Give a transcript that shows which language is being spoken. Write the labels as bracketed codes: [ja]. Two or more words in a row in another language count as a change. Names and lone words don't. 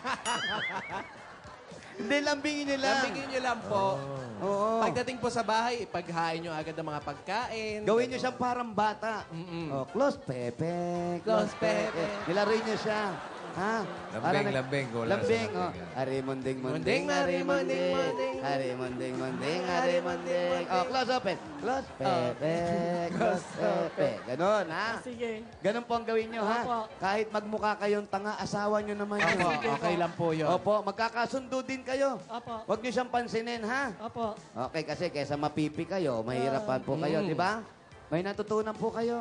[tl] Hindi, lambingin nyo lang. Lambingin niyo lang po. Oo. Pagdating po sa bahay, ipaghain niyo agad ang mga pagkain. Gawin nyo siyang parang bata. Oh, close, Pepe. Close, Pepe. Nilaruin nyo siya. Ha? Lambing, lambing. Wala sa Lambing, oh. lambing, yan. Arimunding, Munding, munding, arimunding, munding. Arimunding, munding, arimunding. [en] Oh, close open. Close, Pepe. Close, [tl] Pepe. Ganon, ha? Sige. Ganon po ang gawin nyo, ha? Opo. Kahit magmukha kayong tanga, asawa nyo naman yun. Opo, okay lang po yun. Opo, magkakasundo din kayo. Opo. Huwag nyo siyang pansinin, ha? Opo. Okay, kasi kaysa mapipi kayo, mahirapan po kayo, di ba? May natutunan po kayo.